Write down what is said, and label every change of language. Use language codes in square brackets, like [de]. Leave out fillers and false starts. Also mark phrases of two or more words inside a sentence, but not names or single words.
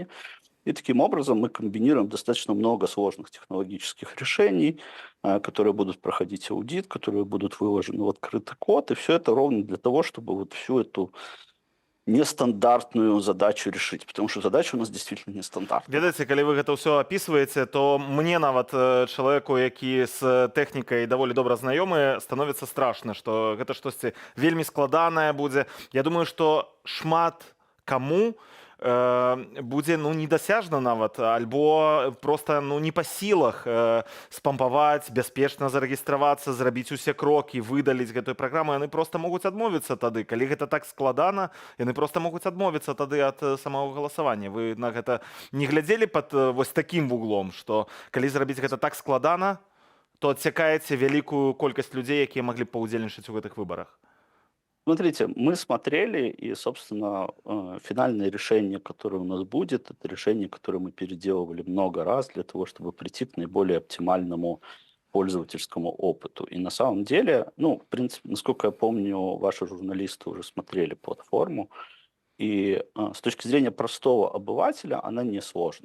[ru] И таким образом мы комбинируем достаточно много сложных технологических решений, которые будут проходить аудит, которые будут выложены в открытый код. И все это ровно для того, чтобы вот всю эту нестандартную задачу решить, потому что задача у нас действительно нестандартная. [be] Ведаеце, калі вы гэта ўсё апісваеце, то мне нават чалавеку, які з тэхнікай даволі добра знаёмы, становіцца страшна, што гэта штосьці вельмі складанае будзе. Я думаю, што шмат каму будзе недасяжна нават, альбо просто не па сілах спампаваць, бяспечна зарэгістравацца, зрабіць усе крокі, выдаліць гэтую праграму. Яны просто могуць адмовіцца тады. Калі гэта так складана, яны просто могуць адмовіцца тады ад самого галасавання. Вы на гэта не глядзелі пад вось такім вуглом, што калі зрабіць гэта так складана, то адсякаеце вялікую колькасць людзей, якія маглі б паўдзельнічаць у гэтых выбарах? [ru] Смотрите, мы смотрели, и, собственно, финальное решение, которое у нас будет, это решение, которое мы переделывали много раз для того, чтобы прийти к наиболее оптимальному пользовательскому опыту. И на самом деле, в принципе, насколько я помню, ваши журналисты уже смотрели платформу, и с точки зрения простого обывателя она несложная.